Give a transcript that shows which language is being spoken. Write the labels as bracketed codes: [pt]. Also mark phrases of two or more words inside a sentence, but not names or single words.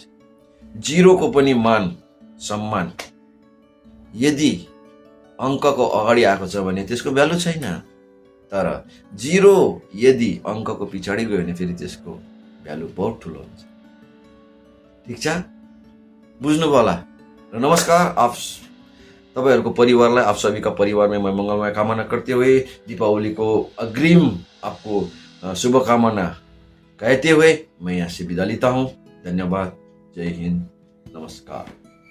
[ne] जिरोको पनि मान सम्मान यदि अङ्कको अगाडि आएको छ भने त्यसको भ्यालु छैन, तर जिरो यदि अङ्कको पछाडि गयो भने फेरि त्यसको भ्यालु बहुत ठुलो हुन्छ। ठिक छ, बुझ्नुभयो होला। र नमस्कार, आप तपाईहरुको परिवारलाई, [hi] आप सभी का परिवार में मैं मंगलमय कामना करते हुए दीपावली को अग्रिम आपको शुभकामना कहते हुए मैं यहाँ से विदा लेता हूँ। धन्यवाद, जय हिंद, नमस्कार।